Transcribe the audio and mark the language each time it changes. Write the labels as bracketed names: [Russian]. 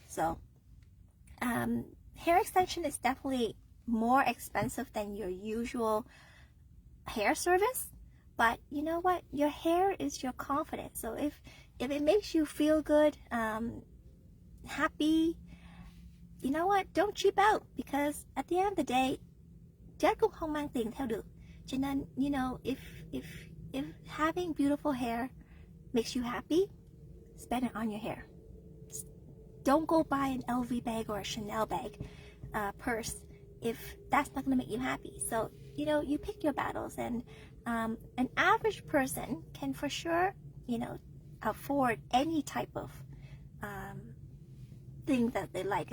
[English] So hair extension is definitely more expensive than your usual hair service. But you know what? Your hair is your confidence. So if it makes you feel good, happy, you know what? Don't cheap out, because at the end of the day, [Vietnamese] chết cũng không mang tiền theo được. Cho nên, [English] if having beautiful hair makes you happy, spend it on your hair. Don't go buy an LV bag or a Chanel bag, purse, if that's not going to make you happy. So, you pick your battles, and an average person can for sure, afford any type of thing that they like.